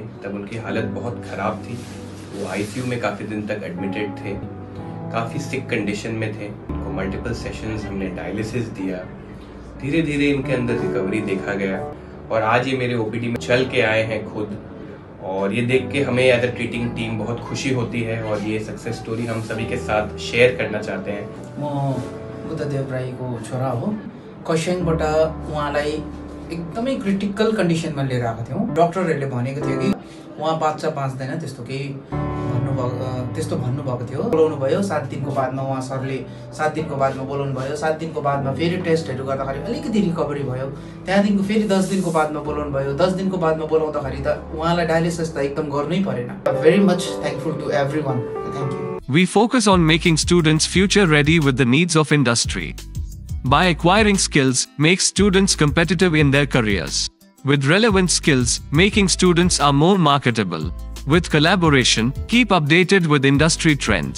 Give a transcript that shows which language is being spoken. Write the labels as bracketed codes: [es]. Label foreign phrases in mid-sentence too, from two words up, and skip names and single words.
[hi] तब उनकी हालत बहुत ख़राब थी। वो आईसीयू में काफ़ी दिन तक एडमिटेड थे, काफ़ी [en] sick condition [hi] में थे। उनको [en] multiple sessions [hi] हमने डायलिसिस दिया। धीरे धीरे इनके अंदर रिकवरी देखा गया और आज ये मेरे ओपीडी में चल के आए हैं खुद। और ये देख के हमें [en] as a treating team [hi] बहुत खुशी होती है और ये [en] success story [hi] हम सभी के साथ शेयर करना चाहते हैं। [ne] म बुद्धदेव राईको छोरा हो। खरसाङबाट उहाँलाई एकदमै [en] critical conditionमा [ne] लिएर आएको थियौँ। डक्टरहरूले भनेको थियो कि उहाँ बाँच्छ बाँच्दैन त्यस्तो केही भन्नुभएको थियो। बोलाउनु भयो 7 दिनको बादमा उहाँ सरले 7 दिनको बादमा बोलाउनु भयो। 7 दिनको बादमा फेरि टेस्टहरू गर्दाखेरि अलिकति रिकभरी भयो। त्यहाँदेखिको फेरि 10 दिनको बादमा बोलाउनु भयो। 10 दिनको बादमा बोलाउँदाखेरि त उहाँलाई डायलिसिस त एकदम गर्नै परेन। [en] Very much thankful to everyone. Thank you. We focus on making students future ready with the needs of industry. By acquiring skills, make students competitive in their careers. With relevant skills, making students are more marketable. With collaboration, keep updated with industry trends.